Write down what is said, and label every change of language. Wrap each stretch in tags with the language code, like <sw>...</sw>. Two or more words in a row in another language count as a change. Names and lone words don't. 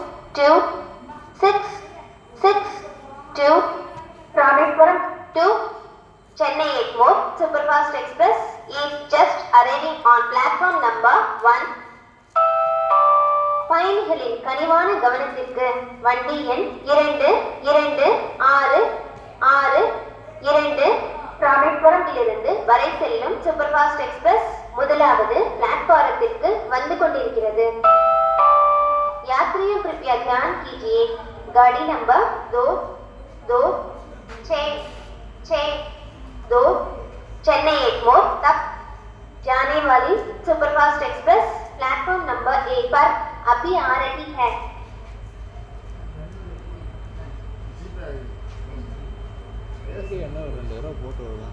<en>2 6 6 2 Rameswaram to Chennai Egmore Superfast Express is just arriving on platform number 1.</en> <ta>பயணிகளின் கனிவான கவனத்திற்கு வண்டி எண் 226662 ராமேஸ்வரத்திலிருந்து வரை செல்லும்</ta> <en>superfast express</en> <ta>முதலாவது பிளாட்ஃபாரத்திற்கு வந்து கொண்டிருக்கிறது.</ta> <hi>यात्रियों कृपया ध्यान कीजिए, गाड़ी नंबर 2262 चेन्नई एगमोर तक जाने वाली</hi> <en>superfast express platform number 1</en> <hi>पर अभी आ रही है.</hi> <ta>என்ன ஒரு 2000 போட்டு விடலாம்.</ta>